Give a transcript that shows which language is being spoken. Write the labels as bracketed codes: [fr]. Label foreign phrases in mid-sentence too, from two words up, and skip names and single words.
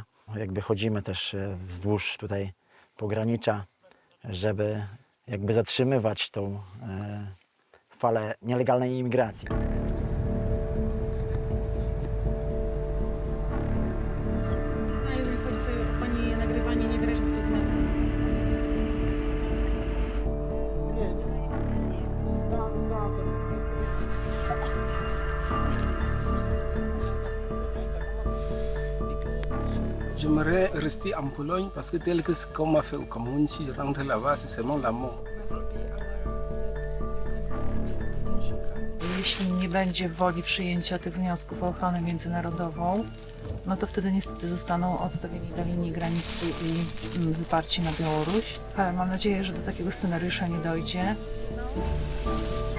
[pl] Jakby chodzimy też wzdłuż tutaj pogranicza, żeby jakby zatrzymywać tą falę nielegalnej imigracji. Jeżeli chodzi tutaj o Pani nagrywanie, nie wyrażam swoich nagrań. [fr] J'aimerais rester en Pologne parce que tel que ce qu'on m'a fait au Cameroun, si je rentre là-bas, c'est seulement la mort. [pl] Jeśli nie będzie woli przyjęcia tych wniosków o ochronę międzynarodową, no to wtedy niestety zostaną odstawieni do linii granicy i wyparci na Białoruś. Ale mam nadzieję, że do takiego scenariusza nie dojdzie.